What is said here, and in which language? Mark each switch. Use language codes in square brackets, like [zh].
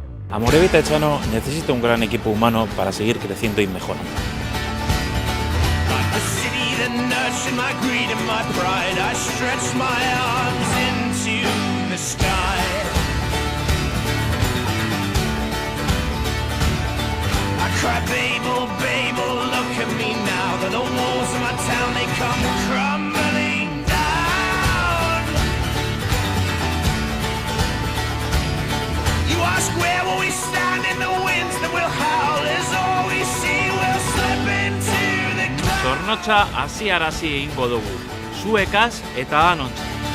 [es] Amorebieta Etxano necesita un gran equipo humano para seguir creciendo y mejorando. [en] Like the city that nurtured my greed and my pride, I stretch my arms into the sky. I cry, Babel, Babel, look at me now. That the walls of my town, they come crumbling down. You ask where will we stand in the winds that will howl as all we see will slip into the clouds. [eu] Zornotza hasiarazi egingo dugu, zuekaz eta anontza.